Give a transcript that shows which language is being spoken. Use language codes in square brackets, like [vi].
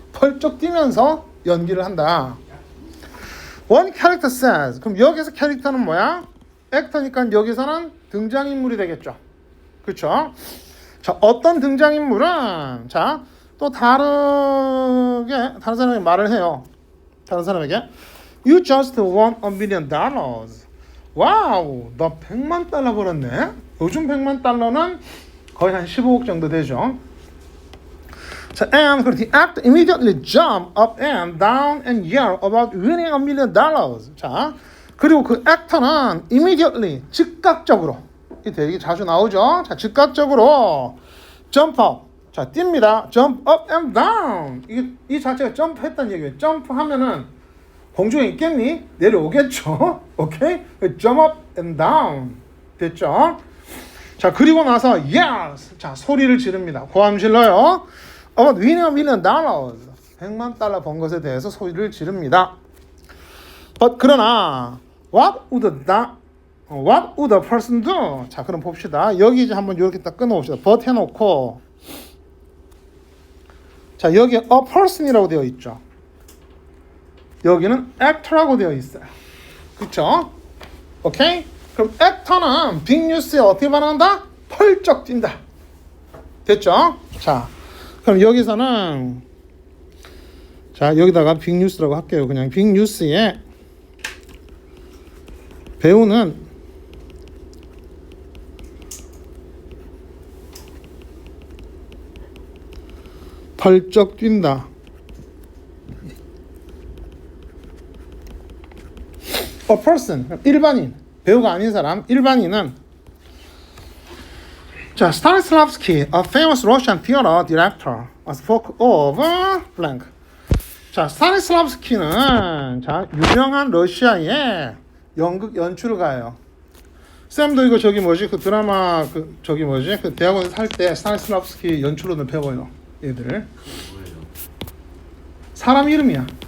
[ko] 벌쩍 뛰면서 연기를 한다. [en] One character says. [ko] 그럼 여기서 캐릭터는 뭐야? 액터니까 여기서는 등장인물이 되겠죠. 그렇죠? 자, 어떤 등장인물은 자, 또 다르게 다른 사람에게 말을 해요. 다른 사람에게 [en] You just won $1 million. [ko] 와우, 너 100만 달러 벌었네. 요즘 100만 달러는 거의 한 15억 정도 되죠. [en] 자, and the actor immediately jump up and down and yell about winning $1 million. [ko] 자, 그리고 그 액터는 immediately, 즉각적으로, 이 되게 자주 나오죠. 자, 즉각적으로 jump up, 자, 뜁니다. [en] jump up and down. [ko] 이 자체가 점프했다는 얘기예요. 점프하면은 공중에 있겠니? 내려오겠죠. 오케이? [en] jump up and down. [ko] 됐죠? 자, 그리고 나서 yes. 자, 소리를 지릅니다. 고함 질러요. [en] About winning $1 million. [ko] 100만 달러 번 것에 대해서 소리를 지릅니다. [en] But [ko] 그러나 [en] what would the person do? [ko] 자, 그럼 봅시다. 여기 이제 한번 이렇게 딱 끊어봅시다. but 해놓고 자, 여기 a person이라고 되어 있죠. 여기는 actor라고 되어 있어요. 그쵸? 오케이? 그럼 actor는 빅뉴스에 어떻게 반응한다? 펄쩍 뛴다. 됐죠? 자, 그럼 여기서는 자, 여기다가 빅뉴스라고 할게요. 그냥 빅뉴스에 배우는 펄쩍 뛴다. [en] for person, [ko] 일반인, 배우가 아닌 사람, 일반인은 [en] 자, Stanislavski, a famous Russian theater director, spoke of blank. [ko] 자, 스타니슬라브스키는 자, 유명한 러시아의 연극 연출가예요. 쌤도 이거 저기 뭐지? 그 드라마 그 저기 뭐지? 그 대학원에서 할 때 스타니슬라브스키 연출로는 배워요. 얘들. 뭐예요? 사람 이름이야.